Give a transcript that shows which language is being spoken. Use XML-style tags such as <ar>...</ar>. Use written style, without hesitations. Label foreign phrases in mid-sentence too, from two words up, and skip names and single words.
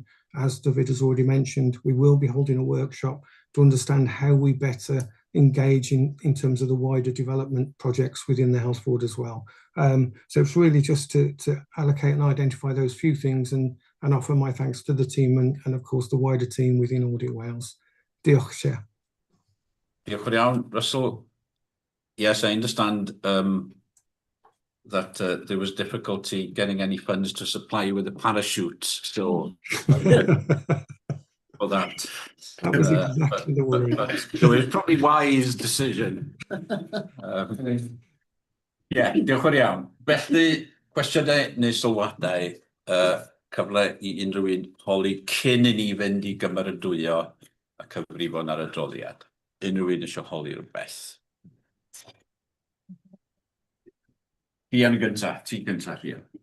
<en>As David has already mentioned, we will be holding a workshop to understand how we better engage in terms of the wider development projects within the Health Board as well. So it's really just to allocate and identify those few things, and and offer my thanks to the team and of course the wider team within Audit Wales.</en> <cy>Diolch, Chair. Diolch yn iawn, Russell.</cy> <en>Yes, I understand that there was difficulty getting any funds to supply you with a parachute, so for that. That was exactly the worry. So it's probably wise decision.</en> <cy>Diolch yn iawn. Felly, cwestiynau neu sylwadau, cyfle I unrhyw un holi cyn I ni fynd I gymeradwyo a cyfrifon ar y adroddiad. Unrhyw un eisiau holi rhywbeth. Ian gynta, ti gynta, Ian.</cy>